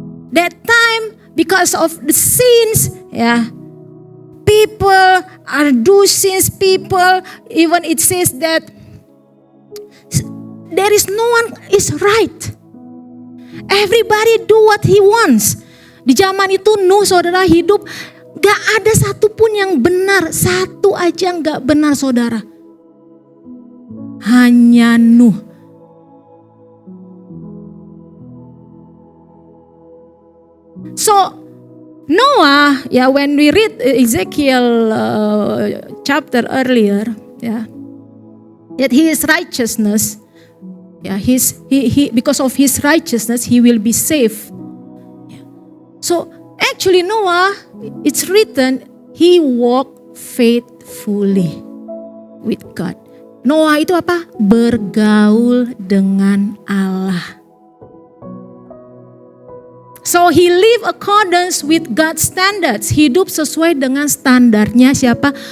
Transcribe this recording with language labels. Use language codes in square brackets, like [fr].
[en] That time, because of the sins, people are do sins. People, even it says that there is no one is right. Everybody do what he wants. [id] Di zaman itu Nuh saudara hidup gak ada satupun yang benar. Satu aja gak benar saudara. Hanya Nuh. [en] So Noah, when we read Ezekiel chapter earlier, that his righteousness, he because of his righteousness he will be saved. So actually Noah, it's written, he walked faithfully with God. [id] Noah itu apa? Bergaul dengan Allah. [en] So he live accordance with God's standards. [id] Hidup sesuai dengan standarnya siapa?